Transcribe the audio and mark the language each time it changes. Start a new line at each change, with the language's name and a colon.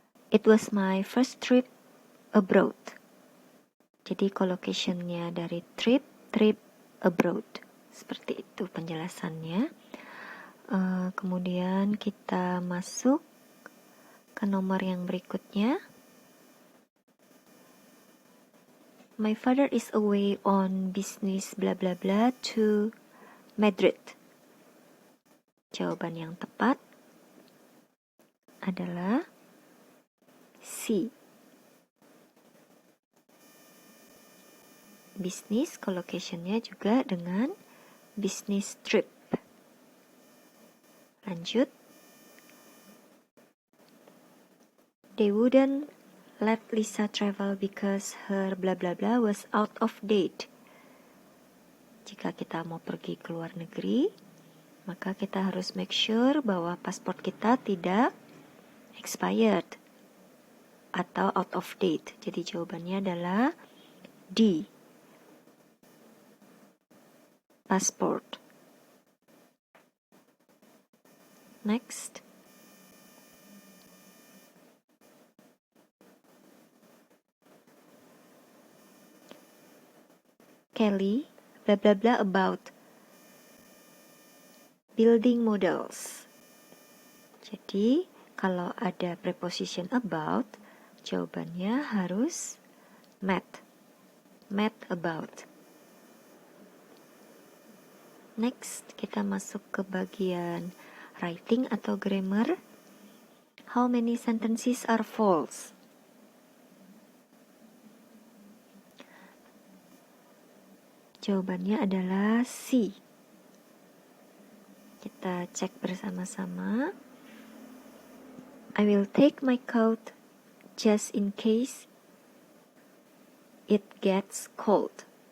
English: It was my first trip abroad.
Indonesian: Jadi collocation-nya dari trip abroad. Seperti itu penjelasannya. Kemudian kita masuk ke nomor yang berikutnya.
English: My father is away on business bla bla bla to Madrid.
Indonesian: Jawaban yang tepat adalah C. Business collocation-nya juga dengan business trip. Lanjut.
English: They wouldn't let Lisa travel because her bla bla bla was out of date.
Indonesian: Jika kita mau pergi ke luar negeri, maka kita harus make sure bahwa paspor kita tidak expired atau out of date. Jadi jawabannya adalah D.
English: Passport. Next. Kelly, bla bla bla about building models.
Indonesian: Jadi, kalau ada preposition about, jawabannya harus met about. Next, kita masuk ke bagian writing atau grammar.
English: How many sentences are false?
Indonesian: Jawabannya adalah C. Kita cek bersama-sama.
English: I will take my coat just in case it gets cold.